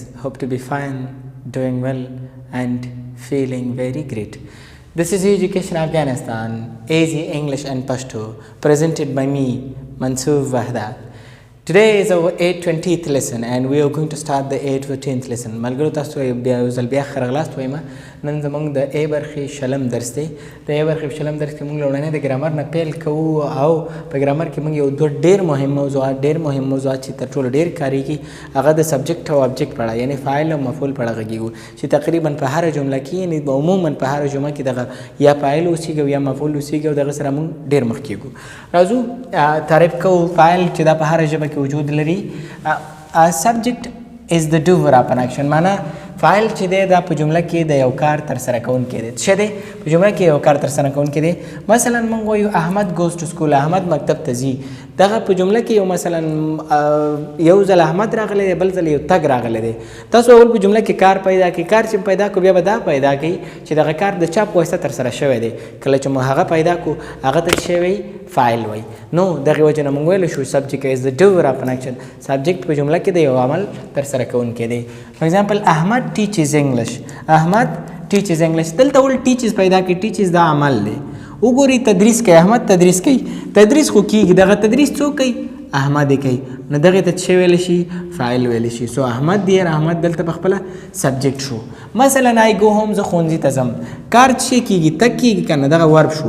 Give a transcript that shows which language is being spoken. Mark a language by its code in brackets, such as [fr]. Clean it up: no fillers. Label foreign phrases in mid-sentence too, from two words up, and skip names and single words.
[en] Hope to be fine, doing well, and feeling very great. This is Education Afghanistan, Easy English and Pashto, presented by me, Mansoor Wahdat. Today is our A-20th lesson, and we are going to start the A-20th lesson. [ps] ملګرو تاسو بیا خرغلاست وایم نن زموږ د A برخې شلم درس دی. د A برخې شلم درس کې موږ لومړنی د ګرامر نه پیل کوو او په ګرامر کې موږ یو دوه ډېر مهم موضوعات چې تر ټولو ډېر کاریږي هغه د سبجیکټ او ابجیکټ په اړه یعنی فاعل او مفعول په اړه غږیږو چې تقریبا په هر جمله کې یعنی عموما په هر جمله کې دغه یا فاعل اوسیږي یا مفعول اوسیږي او دغه سره موږ ډېر مخ کېږو. راځو تعریف کوو فاعل چې دا په هر ژبه کې وجود لري. [en] subject is the doer of an action. [ps] معنا فاعل چې دی دا په جمله کې د یو کار تر سره کوونکی دی. څه دی په جمله کې یو کار تر سره کوونکی دی. مثلا موږ وایو احمد [en] goes to school. [ps] احمد مکتب ته ځي. دغه په جمله کې یو مثلا یو ځل احمد راغلی دی بل ځل یو تګ راغلی دی. تاسو اول په جمله کې کار پیدا کړئ. کار چې پیدا کو بیا به دا پیدا کړئ چې دغه کار د چا په واسطه تر سره شوی دی. کله چې مو هغه پیدا کو هغه ته څه وایي فاعل وایي. نو دغه وجه نه موږ ویلی شو [en] subject is the doer of an action. [ps] subject په جمله کې د یو عمل تر سره کوونکی دی. [en] for example احمد teaches English. [ps] احمد [en] teaches English. [ps] دلته ول teaches پیدا کړي. teaches دا عمل دی. وګورئ تدریس کوي. احمد تدریس کوي. تدریس خو کېږي دغه تدریس څوک کوي احمد یې کوي. نو دغه ته څه ویلی شي فاعل ویلی شي. سو احمد دی احمد دلته په خپله سبجیکټ شو. مثلا [en] I go home [ps] زه ښوونځي ته ځم. کار څه کېږي تګ کېږي که نه دغه ورب شو.